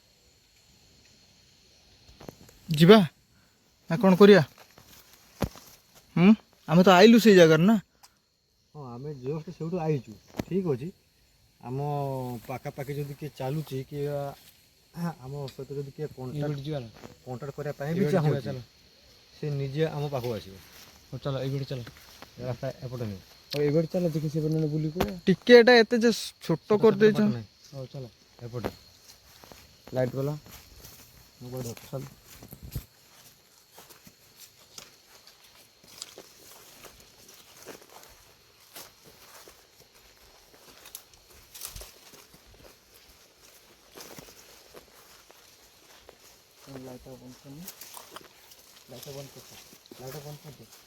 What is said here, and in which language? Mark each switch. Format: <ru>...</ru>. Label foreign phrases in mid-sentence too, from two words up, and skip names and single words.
<or>ଯିବା ନା କ'ଣ କରିବା ଆମେ ତ ଆଇଲୁ ସେଇ ଜାଗାରେ ନା ହଁ ଆମେ ଜଷ୍ଟ ସେଇଠୁ ଆଇଛୁ ଠିକ୍ ଅଛି ଆମ ପାଖାପାଖି ଯଦି କିଏ ଚାଲୁଛି କି ଆମ ସହିତ ଯଦି କିଏ କଣ୍ଟାକ୍ଟ କରିବା ପାଇଁ ବି ଚାହୁଁଛି ସେ ନିଜେ ଆମ ପାଖକୁ ଆସିବ</or> <bn>চলো এইবারে চলো</bn> <or>ରାସ୍ତା ଏପଟେ ନେଇ</or> <bn>এইবারে চলো দেখি সে বলে বুলি কো</bn> <or>ଟିକେ ଏଟା ଏତେ ଯେ ଛୋଟ କରିଦେଇଛ ହଉ চলো ଏପଟେ</or> <bn>লাইট গলা</bn> <or>ମୋବାଇଲ</or> <bn>চলো</bn> <or>ଲାଇଟ୍ ବନ୍ଦ କରିନି ଲାଇଟ୍ ବନ୍ଦ କରିଛ ଲାଇଟ୍ ବନ୍ଦ କରିଦେ</or>